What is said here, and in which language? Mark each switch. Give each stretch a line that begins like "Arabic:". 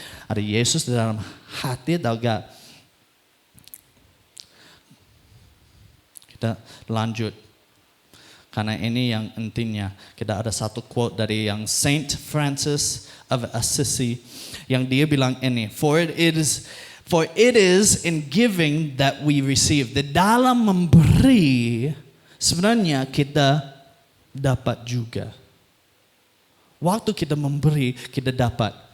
Indonesian: Ada Yesus di dalam hati atau enggak? Kita lanjut. Karena ini yang intinya. Kita ada satu quote dari yang Saint Francis of Assisi. Yang dia bilang ini.
English: For it is in giving that we receive.
Indonesian: Di dalam memberi, sebenarnya kita dapat juga. Waktu kita memberi, kita dapat.